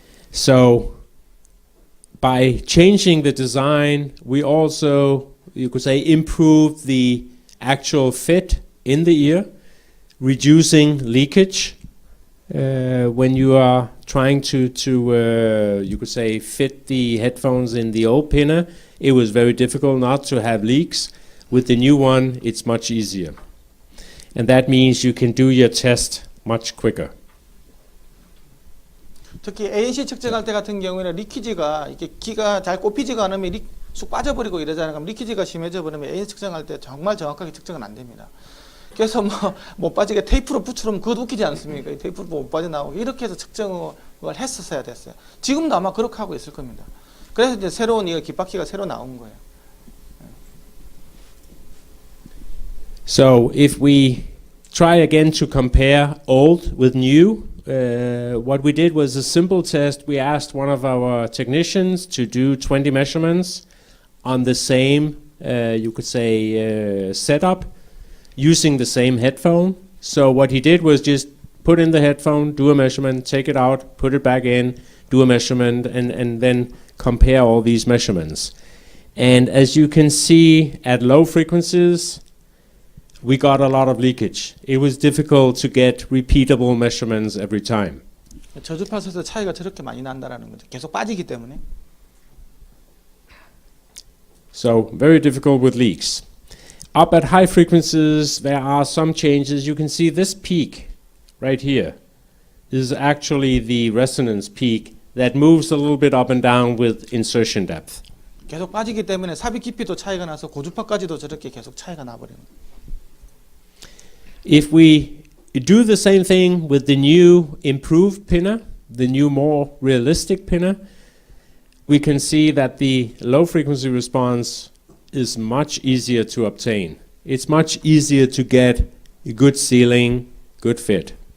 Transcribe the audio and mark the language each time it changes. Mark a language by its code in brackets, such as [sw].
[en] So by changing the design, we also, you could say, improved the actual fit in the ear, reducing leakage when you are trying to you could say, fit the headphones in the old pinner. It was very difficult not to have leaks. With the new one, it's much easier. And that means you can do your test much quicker. [ko] 특히 ANC 측정할 때 같은 경우에는 리키지가 이렇게 기가 잘 꼽히지가 않으면 쑥 빠져버리고 이러잖아요. 그럼 리키지가 심해져 버리면 ANC 측정할 때 정말 정확하게 측정은 안 됩니다. 그래서 뭐 못 빠지게 테이프로 붙여놓으면 그것도 웃기지 않습니까? 이 테이프로 못 빠져나오게 이렇게 해서 측정을 했었어야 됐어요. 지금도 아마 그렇게 하고 있을 겁니다. 그래서 이제 새로운 이 깃바퀴가 새로 나온 거예요. [en] So if we try again to compare old with new, what we did was a simple test. We asked one of our technicians to do 20 measurements on the same, you could say, setup, using the same headphone. So what he did was just put in the headphone, do a measurement, take it out, put it back in, do a measurement, and then compare all these measurements. And as you can see, at low frequencies, we got a lot of leakage. It was difficult to get repeatable measurements every time. [ko] 저주파수에서 차이가 저렇게 많이 난다라는 거죠. 계속 빠지기 때문에. [en] So very difficult with leaks. Up at high frequencies, there are some changes. You can see this peak right here is actually the resonance peak that moves a little bit up and down with insertion depth. [ko] 계속 빠지기 때문에 삽입 깊이도 차이가 나서 고주파까지도 저렇게 계속 차이가 나버리는 거예요. [en] If we do the same thing with the new improved pinner, the new more realistic pinner, we can see that the low frequency response is much easier to obtain. It's much easier to get a good sealing, good fit.